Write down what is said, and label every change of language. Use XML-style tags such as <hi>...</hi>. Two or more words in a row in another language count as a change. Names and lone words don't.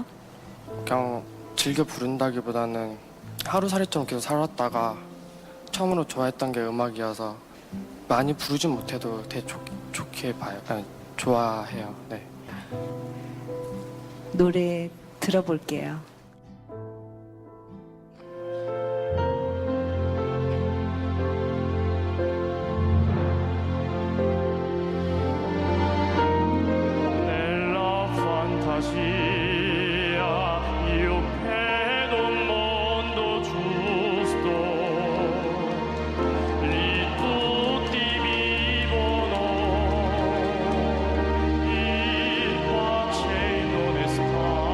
<ko>그냥 즐겨 부른다기보다는 하루살이처럼 계속 살았다가 처음으로 좋아했던 게 음악이어서 많이 부르진 못해도 되게 좋게 봐요. 좋아해요. 네. 노래 들어볼게요.</ko> <it>Nella fantasia io vedo un mondo giusto, lì tutti vivono in pace e in onestà.</it>